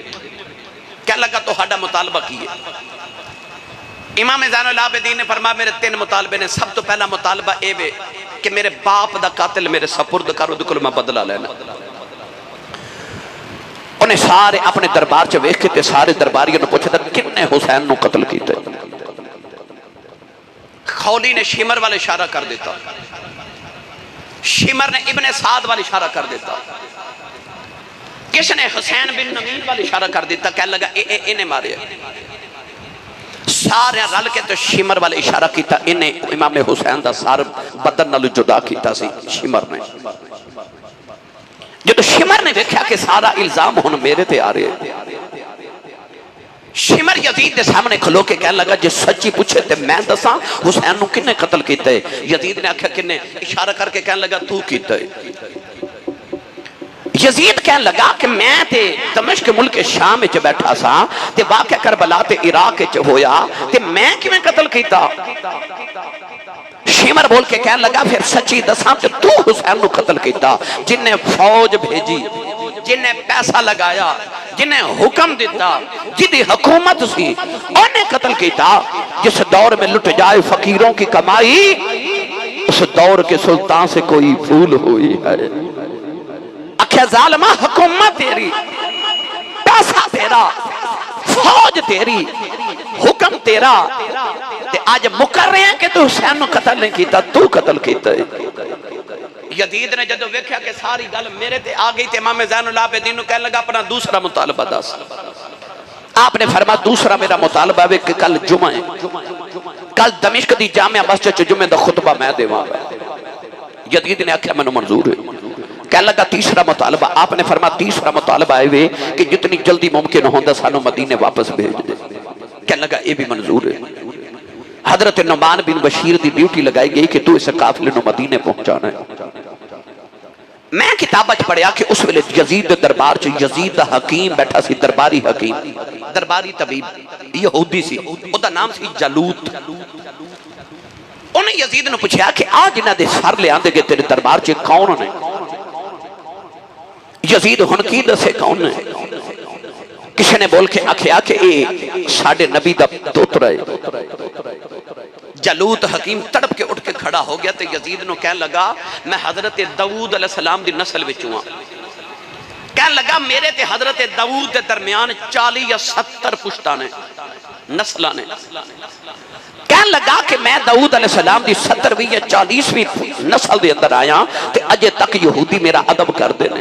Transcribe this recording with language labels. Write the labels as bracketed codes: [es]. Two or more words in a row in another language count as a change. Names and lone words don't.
[pa] کہنے لگا تو ہاڈا مطالبہ کی ہے؟ امام زین العابدین نے فرمایا میرے 3 مطالبے نے۔ سب تو پہلا مطالبہ اے وے کہ میرے باپ دا قاتل میرے سپرد کرو، دکل میں بدلہ لینا۔ انہیں سارے اپنے دربار چ ویکھ کے تے سارے درباریوں نے پوچھا تھا کن نے حسین نو قتل کیتا ہے؟ خولی نے شمر والے اشارہ کر دیتا، شمر نے ابن سعد والے اشارہ کر دیتا، کس نے حسین بن نوید والے اشارہ کر دیتا، کہنے لگا انہیں مارے۔ سارے رل کے تو شمر والے اشارہ کیتا، انہیں امام حسین دا سار بدن نالو جدا کیتا سی شمر نے۔ جدو شمر نے دیکھا کہ سارا الزام ہن میرے تے آ رہے، شمر یزید دے سامنے کھلو کے کہنے لگا جے سچی پوچھے تے میں دساں حسین نو کنے قتل کیتا ہے؟ یزید نے آکھا کنے؟ اشارہ کر کے کہنے لگا تو کیتا ہے۔ یزید کہنے لگا کہ میں تے دمشق ملک شام وچ بیٹھا سا تے واقعہ کربلا تے عراق وچ ہویا تے میں کیویں قتل کیتا؟ شمر بول کے کہنے لگا پھر سچی دساں تے تو حسین نو قتل کیتا؟ جن نے فوج بھیجی، جن نے پیسہ لگایا، جن نے حکم دیتا، جدی حکومت سی انہیں قتل کیتا۔ [ur] جس دور میں لٹ جائے فقیروں کی کمائی، اس دور کے سلطان سے کوئی بھول ہوئی ہے۔ [pa] اکھے ظالمہ حکومت تیری، پیسہ تیرا، فوج تیری، حکم تیرا، تے آج مکر رہے ہیں کہ تو حسین نو قتل نہیں کیتا، تو قتل کیتا ہے۔ یزید نے جدو ویکھیا کہ ساری گل میرے تے آ گئی تے امام زین العابدین نو کہنے لگا اپنا دوسرا مطالبہ دس۔ آپ نے فرمایا دوسرا میرا مطالبہ ہے کہ کل جمعہ ہے، کل دمشق دی جامع مسجد چ جمعہ دا خطبہ میں دیواں گا۔ یزید نے آکھیا مینوں منظور ہے۔ کہنے لگا تیسرا مطالبہ، آپ نے فرمایا تیسرا مطالبہ ہے کہ جتنی جلدی ممکن ہوندا سانو مدینے واپس بھیج دے۔ کہنے لگا [ur] یہ بھی منظور ہے۔ [pa] حضرت نعمان بن بشیر دی ڈیوٹی لگائی گئی کہ تو اس قافلے نو مدینے پہنچانا ہے۔ میں کتابہ چ پڑھیا کہ اس ویلے یزید دربار چ یزید دا حکیم بیٹھا سی، درباری حکیم، درباری طبیب یہودی سی، او دا نام سی جالوت۔ انہیں یزید نے پوچھا کہ آج انہاں دے سر لے آندے گے تیرے دربار چ کون نے؟ یزید ہن کی دسے کون نے؟ کسی نے بول کے آکھیا کہ اے ساڈے نبی دا دوترا ہے۔ جالوت حکیم تڑپ کے اٹھ کے کھڑا ہو گیا تے یزید نو کہنے لگا میں حضرت داؤد [ar] علیہ السلام [pa] دی نسل وچوں ہاں۔ کہنے لگا میرے تے حضرت داؤد دے درمیان 40 یا 70 پشتانے نسلاں نے۔ کہنے لگا کہ میں داؤد [ar] علیہ السلام [pa] دی 70ویں یا 40ویں نسل دے اندر آیا تے اجے تک یہودی میرا ادب کر دینے۔